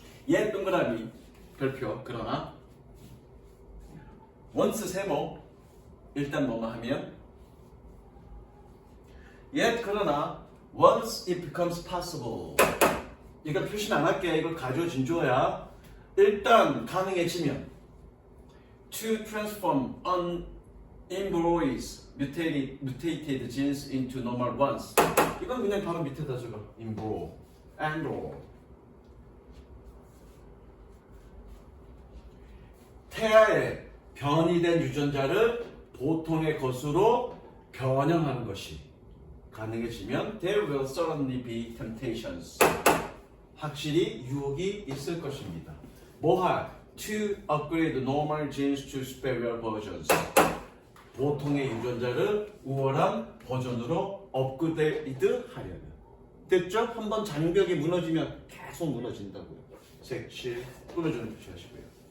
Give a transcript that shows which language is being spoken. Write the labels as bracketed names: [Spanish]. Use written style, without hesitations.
[Korean] 얘 동그라미 별표. 그러나 once 세모 일단 뭐뭐 하면 yet 그러나 [English] once it becomes possible [Korean] 이걸 표시는 안 할게. 이걸 가져 진조야. 일단 가능해지면 [English] to transform inembroys mutated genes into normal ones. [Korean] 이건 그냥 바로 밑에다 적어. [English] embroy. enroll. [Korean] 태아의 변이된 유전자를 보통의 것으로 변형하는 것이 가능해지면 [English] there will certainly be temptations. [Korean] 확실히 유혹이 있을 것입니다. 뭐할? [English] To upgrade normal genes to superior versions. [Korean] 보통의 유전자를 우월한 버전으로 업그레이드 하려면. 됐죠? 한번 장벽이 무너지면 계속 무너진다고요. 색칠 꾸며주는 표시하시고요.